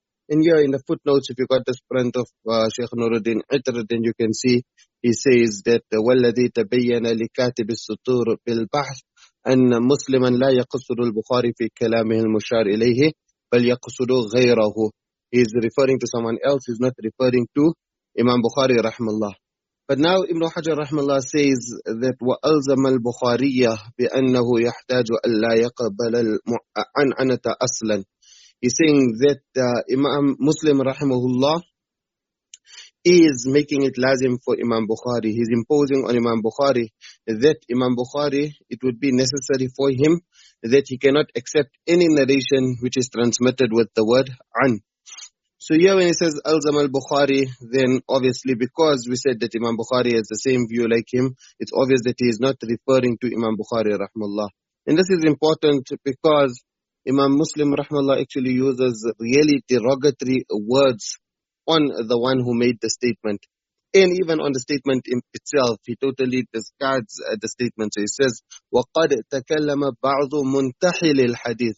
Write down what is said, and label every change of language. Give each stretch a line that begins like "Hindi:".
English: And here in the footnotes, if you got this print of Shaykh Nuruddin Itr, then you can see he says that
Arabic: وَالَّذِي تَبَيَّنَ لِكَاتِبِ السُّطُورِ بِالْبَحْثِ أن مسلما لا يقصد البخاري في كلامه المشار إليه بل يقصد غيره.
English: He is referring to someone else, he is not referring to Imam Bukhārī rahimahullah. But now Ibn Hajar rahimahullah says that
Arabic: وَأَلْزَمَ الْبُخَارِيَّ بِأَنَّهُ يَحْتَاجُ أَلَّا يَقْبَلَ الْمُعَنْعَنَةَ أَصْلًا.
English: He's saying that Imam Muslim rahimahullah is making it lazim for Imam Bukhārī. He's imposing on Imam Bukhārī that Imam Bukhārī, it would be necessary for him that he cannot accept any narration which is transmitted with the word an. So here when he says Alzam al-Bukhārī, then obviously because we said that Imam Bukhārī has the same view like him, it's obvious that he is not referring to Imam Bukhārī rahimahullah. And this is important because Imam Muslim rahimahullah actually uses really derogatory words on the one who made the statement. And even on the statement itself, he totally discards the statement. So he says,
Arabic: وَقَدْ تَكَلَّمَ بَعْضُ مُنْتَحِلِ الْحَدِيثِ.